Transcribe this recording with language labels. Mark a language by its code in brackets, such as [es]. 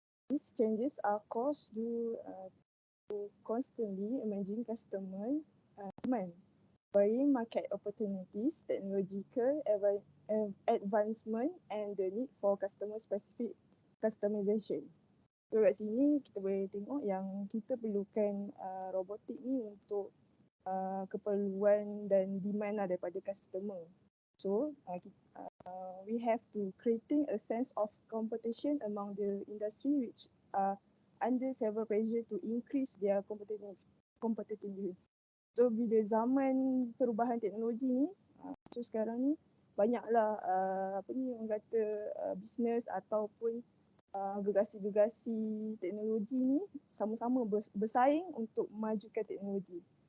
[en] These changes are caused due to constantly emerging customer demand, varying market opportunities, technological advancement, and the need for customer-specific customization. [ms] So kat sini kita boleh tengok yang kita perlukan robotik ni untuk keperluan dan demand lah daripada customer. [en] So we have to creating a sense of competition among the industry which are under several pressure to increase their competitiveness. [ms] So bila zaman perubahan teknologi ni, so sekarang ni banyaklah orang kata business ataupun gergasi-gergasi teknologi ni sama-sama bersaing untuk memajukan teknologi.